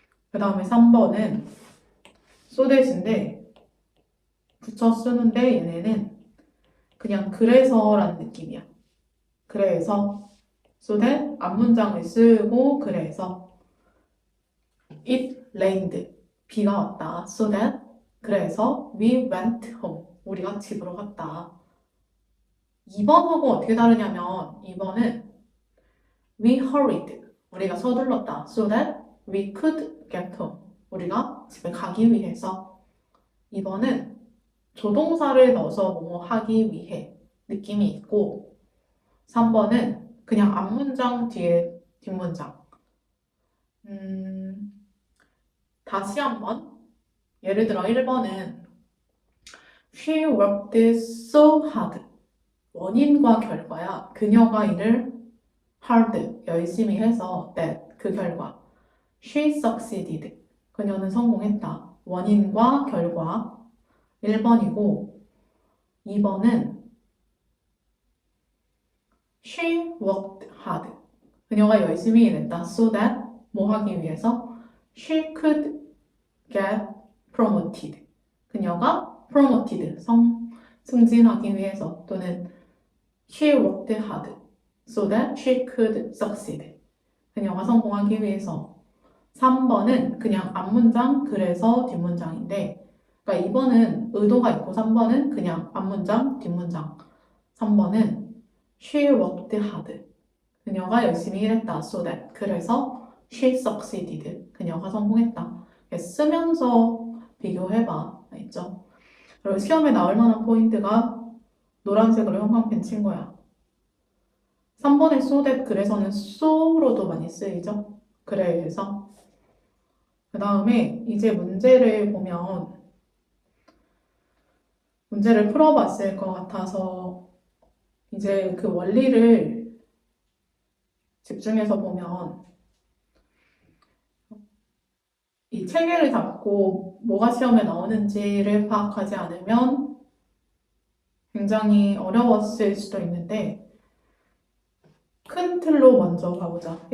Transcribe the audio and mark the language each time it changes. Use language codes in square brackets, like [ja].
[ko] 그 다음에 3번은 so that인데 붙여 쓰는데 얘네는 그냥 그래서라는 느낌이야. 그래서 so that 앞문장을 쓰고 그래서 [en] it rained [ko] 비가 왔다. so that 그래서 [en] we went home [ko] 우리가 집으로 갔다. 2번하고 어떻게 다르냐면 2번은 [en] we hurried [ko] 우리가 서둘렀다. [en] so that we could get home [ko] 우리가 집에 가기 위해서 2번은 조동사를 넣어서 뭐뭐 하기 위해 느낌이 있고 3번은 그냥 앞문장 뒤에 뒷문장 다시 한번 예를 들어 1번은 [en] She worked so hard. [ko] 원인과 결과야. 그녀가 일을 hard, 열심히 해서 that, 그 결과. [en] She succeeded. [ko] 그녀는 성공했다. 원인과 결과 1번이고 2번은 [en] She worked hard. [ko] 그녀가 열심히 일했다. So that, 뭐 하기 위해서? [en] She could get promoted. [ko] 그녀가 promoted, 승진하기 위해서 또는 [en] she worked hard so that she could succeed. [ko] 그녀가 성공하기 위해서. 3번은 그냥 앞문장 그래서 뒷문장인데 그러니까 2번은 의도가 있고 3번은 그냥 앞문장 뒷문장. 3번은 [en] She worked hard. [ko] 그녀가 열심히 일했다. [en] So that. [ko] 그래서 [en] she succeeded. [ko] 그녀가 성공했다. 쓰면서 비교해봐. 알죠? 그리고 시험에 나올 만한 포인트가 노란색으로 형광펜 친 거야. 3번의 so that 그래서는 so로도 많이 쓰이죠. 그래서 그 다음에 이제 문제를 보면 문제를 풀어봤을 것 같아서 이제 그 원리를 집중해서 보면 이 체계를 잡고 뭐가 시험에 나오는지를 파악하지 않으면 굉장히 어려웠을 수도 있는데 큰 틀로 먼저 가보자.